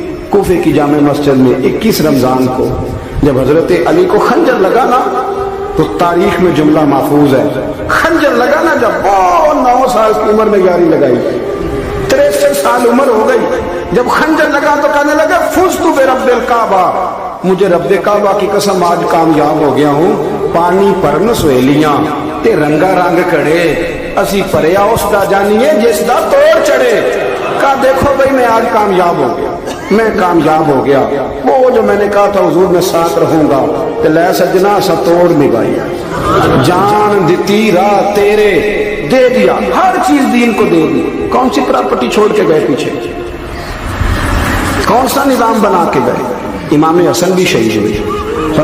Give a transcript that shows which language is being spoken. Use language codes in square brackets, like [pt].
[ur] کوفے کی جامع مسجد میں 21 رمضان کو جب حضرت علی کو خنجر لگا نا، تو تاریخ میں جملہ محفوظ ہے، خنجر لگا نا جب، وہ 9 سال کی عمر میں یاری لگائی، 63 سال عمر ہو گئی. جب خنجر لگا تو کہنے لگا [ar] فزت برب الکعبہ، [ur] مجھے رب کعبہ کی قسم آج کامیاب ہو گیا ہوں. [pa] پانی پرن سہیلیاں تے رنگا رنگ کڑے، اسی پریا اس دا جانیے جس دا توڑ چڑھے. [ur] کہا دیکھو بھائی میں آج کامیاب ہو گیا، میں کامیاب ہو گیا. وہ جو میں نے کہا تھا حضور میں ساتھ رہوں گا، [pa] تے لے سجنا سا توڑ نبھائی، جان دیتی راہ تیرے [ur] دے دیا، ہر چیز دین کو دے دی. کون سی پراپرٹی چھوڑ کے گئے پیچھے؟ کون سا نظام بنا کے گئے؟ امام حسن بھی شہید ہوئے.